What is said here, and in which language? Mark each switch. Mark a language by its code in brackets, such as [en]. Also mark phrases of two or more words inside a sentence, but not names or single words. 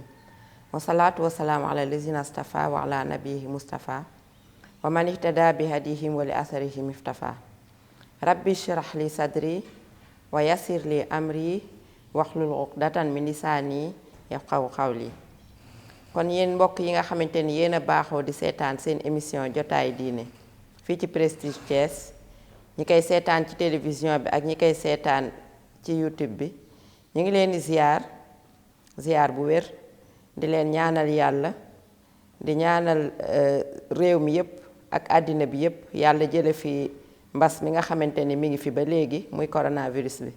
[ar] والصلاة والسلام على الذين اصطفى وعلى نبيه مصطفى ومن اهتدى بهديهم ولأثرهم افتفى. ربي اشرح لي صدري ويسر لي أمري واحلل عقدة من لساني يفقهوا قولي. [wo] kon yéen mbokk yi nga xamante ni yéen a baaxoo di seetaan seen émission jotaay diine fii ci Prestige Thiès, ñi koy seetaan ci télévision bi ak ñi koy seetaan ci YouTube bi, ñu ngi leen di ziar bu wér, di leen ñaanal yàlla, di ñaanal réew mi yépp ak àddina bi yépp yàlla jële fi mbas mi nga xamante ni mi ngi fi ba léegi muy coronavirus bi.